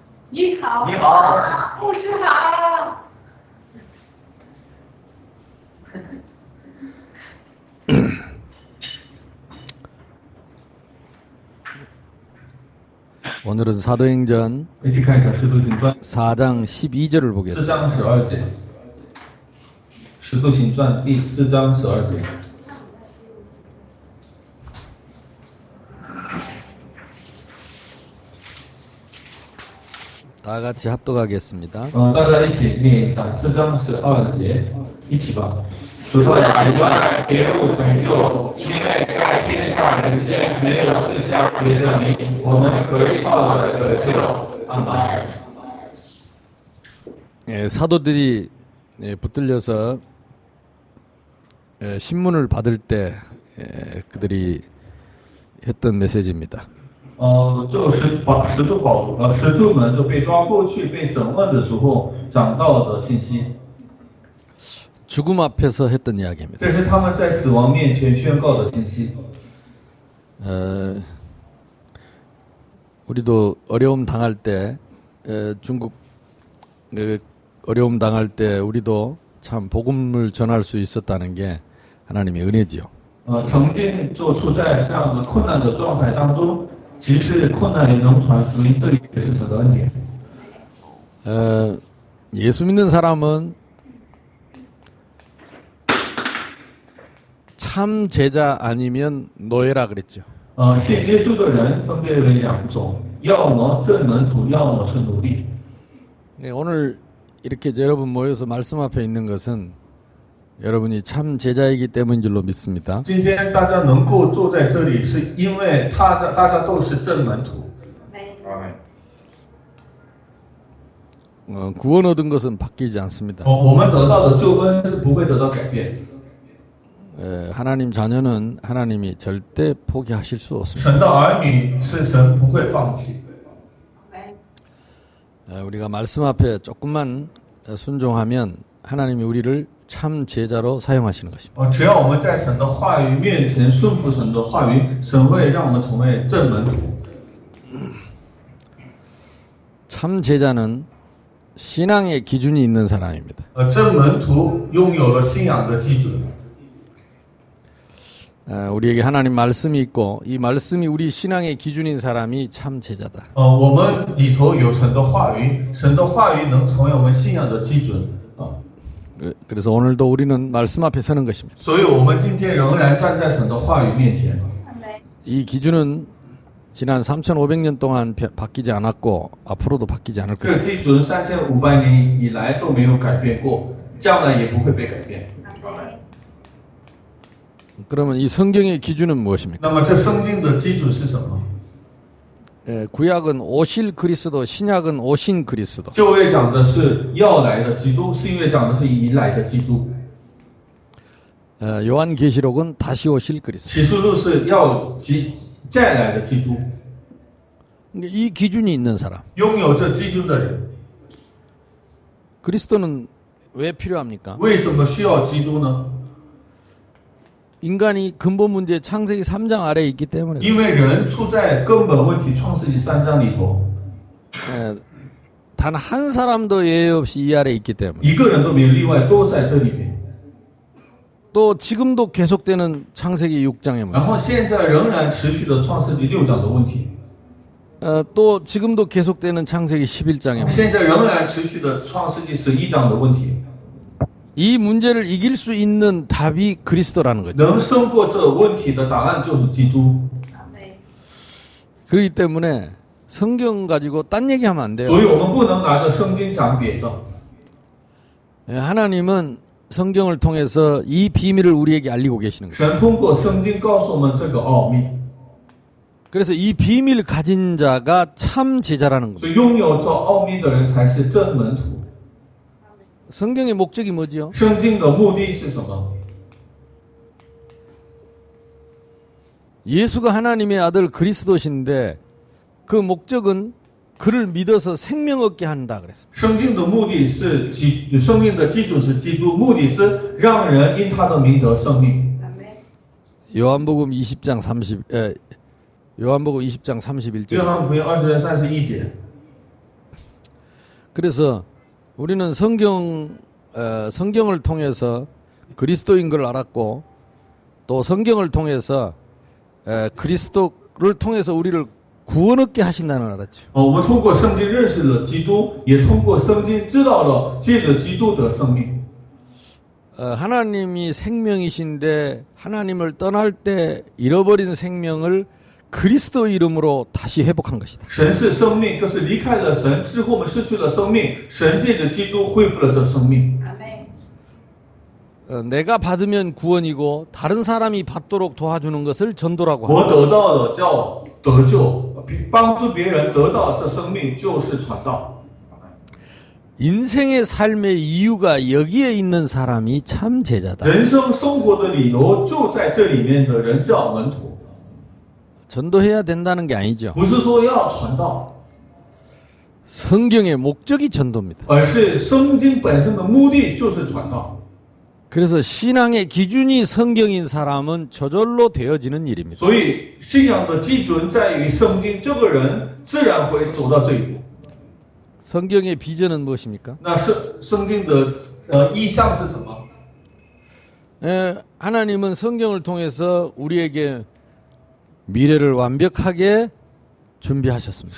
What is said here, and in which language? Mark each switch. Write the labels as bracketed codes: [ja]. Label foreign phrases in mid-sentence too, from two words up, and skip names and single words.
[zh] 你好，你好，牧师好。 [ko] 오늘은 사도행전 4장 12절을 4장 보겠습니다. [zh] 12节，使徒行传第4章12节。 [ko] 다 같이 합독하겠습니다. [zh] 大家一起念4章12节，一起吧。除了海外，别无成就，因为在天上人间没有赐下别的名，我们可以靠的得救。阿门。 [ko] 사도들이 붙들려서 신문을 받을 때 그들이 했던 메시지입니다. [zh] 就是使徒们就被抓过去被审问的时候讲到的信息。 [ko] 죽음 앞에서 했던 이야기입니다. [zh] 这是他们在死亡面前宣告的信息。 [ko] 우리도 어려움 당할 때 중국 어려움 당할 때 우리도 참 복음을 전할 수 있었다는 게 하나님의 은혜지요. [zh] 曾经就处在这样的困难的状态当中，即使困难也能传福音，这也是神的恩典。 [ko] 예수 믿는 사람은 참 제자 아니면 노예라 그랬죠. [zh] 信耶稣的人分别为两种，要么正门徒，要么是奴隶。 [ko] 오늘 이렇게 여러분 모여서 말씀 앞에 있는 것은 여러분이 참 제자이기 때문인 줄로 믿습니다. [zh] 今天大家能够坐在这里，是因为大家都是正门徒。 [ko] 구원 얻은 것은 바뀌지 않습니다. [zh] 我们得到的救恩是不会得到改变。 [ko] 하나님 자녀는 하나님이 절대 포기하실 수 없습니다. [zh] 神的儿女是神不会放弃。 [ko] 우리가 말씀 앞에 조금만 순종하면 하나님이 우리를 참 제자로 사용하시는 것입니다. [zh] 只要我们在神的话语面前顺服神的话语，神会让我们成为正门徒。 [ko] 참 제자는 신앙의 기준이 있는 사람입니다. [zh] 正门徒拥有了信仰的基准。 [ko] 우리에게 하나님 말씀이 있고 이 말씀이 우리 신앙의 기준인 사람이 참 제자다. [zh] 我们里头有神的话语，神的话语能成为我们信仰的基准。 [ko] 그래서 오늘도 우리는 말씀 앞에 서는 것입니다. [zh] 所以我们今天仍然站在神的话语面前。 [ko] 이 기준은 지난 3,500년 동안 바뀌지 않았고 앞으로도 바뀌지 않을 [zh] 这个 [ko] 것입니다. [zh] 基准3500年以来都没有改变过，将来也不会被改变。 [ko] 그러면 이 성경의 기준은 무엇입니까? [zh] 那么这圣经的基准是什么？ [ko] 구약은 오실 그리스도, 신약은 오신 그리스도. [zh] 旧约讲的是要来的基督，新约讲的是已来的基督。 [ko] 요한계시록은 다시 오실 그리스도. [zh] 启示录是要再来的基督。 [ko] 이 기준이 있는 사람. [zh] 拥有这基督的人， [ko] 그리스도는 왜 필요합니까? [zh] 为什么需要基督呢？ [ko] 인간이 근본 문제 창세기 3장 아래에 있기 때문에. [zh] 因为人处在根本问题，创世纪3章里头， [ko] 단 한 사람도 예외 없이 이 아래에 있기 때문에. [zh] 一个人都没有例外，都在这里面。 [ko] 또 지금도 계속되는 창세기 6장의 [zh] 然 [ko] 문제. [zh] 后现在仍然持续的创世纪6章的问题， [ko] 또 지금도 계속되는 창세기 11장의 문제. [zh] 现在仍然持续的创世纪11章的问题。 [ko] 이 문제를 이길 수 있는 답이 그리스도라는 거죠. [zh] 能胜过这问题的答案就是基督。 [ko] 그렇기 때문에 성경 가지고 딴 얘기하면 안 돼요. [zh] 所以我们不能拿着圣经讲别的。 [ko] 하나님은 성경을 통해서 이 비밀을 우리에게 알리고 계시는 거예요. [zh] 神通过圣经告诉我们这个奥秘， [ko] 그래서 이 비밀을 가진 자가 참 제자라는 [zh] 所 [ko] 겁니다. [zh] 以拥有这奥秘的人才是真门徒。 [ko] 성경의 목적이 뭐지요? [zh] 圣经的目的是什么？ [ko] 예수가 하나님의 아들 그리스도신데 그 목적은 그를 믿어서 생명 얻게 한다 그랬습니다. [zh] 圣经的目的是生命的基准是基督，目的是让人因他的名得生命。 [ko] 요한복음 20장 31절. [zh] 约翰福音20章31节， [ko] 그래서 우리는 성경을 통해서 그리스도인 걸 알았고 또 성경을 통해서 그리스도를 통해서 우리를 구원 얻게 하신다는 걸 알았죠. [zh] 我们通过圣经认识了基督，也通过圣经知道了借着基督得生命。 [ko] 하나님이 생명이신데 하나님을 떠날 때 잃어버린 생명을 그리스도 이름으로 다시 회복한 것이다. [zh] 神是生命，可是离开了神之后，我们失去了生命，神借着基督恢复了这生命。 [ko] 내가 받으면 구원이고 다른 사람이 받도록 도와주는 것을 전도라고 [zh] 我 [ko] 합니다. [zh] 得到的叫得救，帮助别人得到这生命就是传道。 [ko] 인생의 삶의 이유가 여기에 있는 사람이 참 제자다. [zh] 人生生活的理由就在这里面的人叫门徒， [ko] 전도해야 된다는 게 아니죠. [zh] 不是说要传道， [ko] 성경의 목적이 전도입니다. [zh] 而是圣经本身的目的就是传道。 [ko] 그래서 신앙의 기준이 성경인 사람은 저절로 되어지는 일입니다. [zh] 所以信仰的基准在于圣经，这个人自然会走到这一步。 [ko] 성경의 비전은 무엇입니까? [zh] 那圣经的意向是什么？ [ko] 하나님은 성경을 통해서 우리에게 미래를 완벽하게 준비하셨습니다.